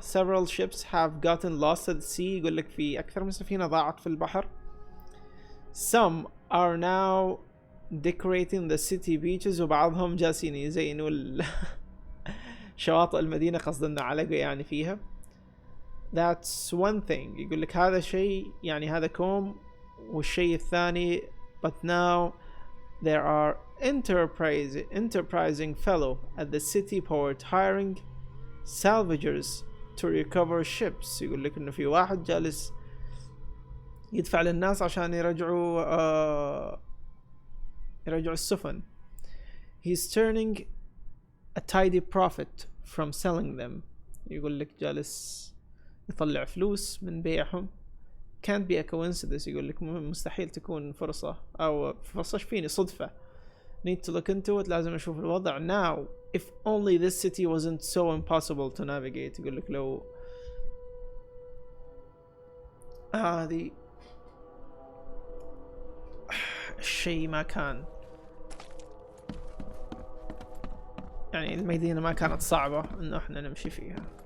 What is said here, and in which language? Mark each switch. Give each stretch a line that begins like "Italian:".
English: Several ships have gotten lost at sea.
Arabic: يقول لك في أكثر من سفينة ضاعت في البحر.
English: Some are now decorating the city beaches.
Arabic: وبعضهم جالسين يزينوا شواطئ المدينة، قصد انه علقوا يعني فيها.
English: That's one thing.
Arabic: يقول لك هذا شيء، يعني هذا كوم، والشيء الثاني
English: but now There are enterprising fellow at the city port hiring salvagers to recover ships.
Arabic: يقول لك انه في واحد جالس يدفع للناس عشان يرجعوا السفن.
English: He's turning a tidy profit from selling them.
Arabic: يقول لك جالس يطلع فلوس من بيعهم.
English: Can't be a coincidence.
Arabic: يقول لك مستحيل تكون فرصة أو فرصة فيني صدفة.
English: Need to look into it.
Arabic: لازم أشوف الوضع now.
English: If only this city wasn't so impossible to navigate.
Arabic: يقول لك لو هذه الشيء ما كان، يعني المدينة ما كانت صعبة إنه إحنا نمشي فيها.